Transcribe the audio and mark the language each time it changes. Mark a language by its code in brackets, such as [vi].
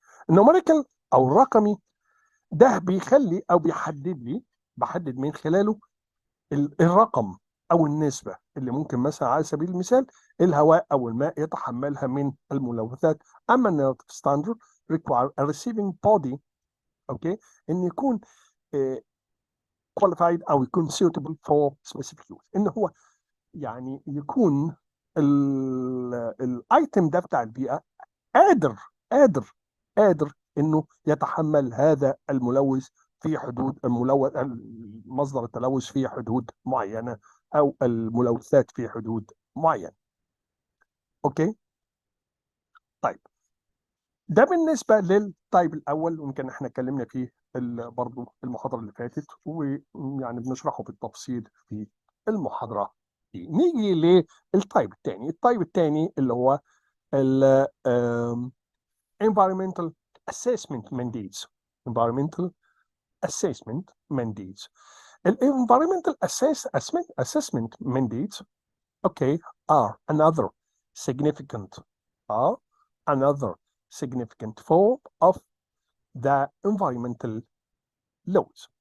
[ar] النوميريكال او الرقمي ده بيخلي او بيحدد لي، بحدد من خلاله الرقم او النسبه اللي ممكن مثلا على سبيل المثال الهواء او الماء يتحملها من الملوثات. [en] اما النيرتيف standard require a receiving body، okay, [ar] ان يكون [en] qualified [ar] أو يكون [en] suitable for specific use. [ar] إن هو يعني يكون الايتم ده بتاع البيئة قادر قادر قادر إنه يتحمل هذا الملوث في حدود الملوث، مصدر التلوث في حدود معينة، أو الملوثات في حدود معينة. أوكي؟ طيب ده بالنسبة للتايب الأول، ويمكن احنا اتكلمنا فيه برضه المحاضرة اللي فاتت، ويعني بنشرحه بالتفصيل في المحاضرة دي. نيجي للتايب الثاني. التايب الثاني اللي هو ال [en] environmental assessment mandates. environmental assessment mandates. ال environmental assessment mandates, okay, are another significant form of the environmental laws.